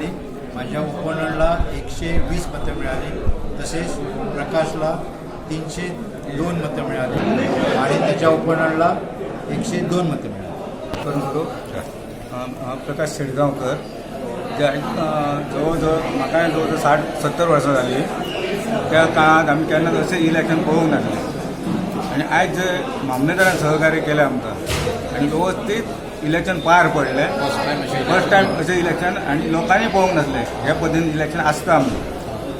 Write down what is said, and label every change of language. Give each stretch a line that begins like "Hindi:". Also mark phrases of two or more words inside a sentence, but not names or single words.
Marathi: माझ्या ओपोनंटला 120 मतं मिळाली. तसेच प्रकाशला 302 मतं मिळाली आणि त्याच्या ओपोनंटला 102 मतं मिळाली.
Konkani: करून प्रकाश शेडगावकर जवळजवळ म्हाका जवळजवळ 60-70 वर्सां जाली. त्या काळात आमी केन्ना तशें इलेक्शन पळोवंक नासलें आनी आयज जे मामलेदारान सहकार्य केलें आमकां आनी व्यवस्थीत इलेक्शन पार पडलें.
English: first time
Konkani: अशें इलेक्शन आनी लोकांनी पळोवंक नासलें हे पद्दतीन इलेक्शन आसता आमचें.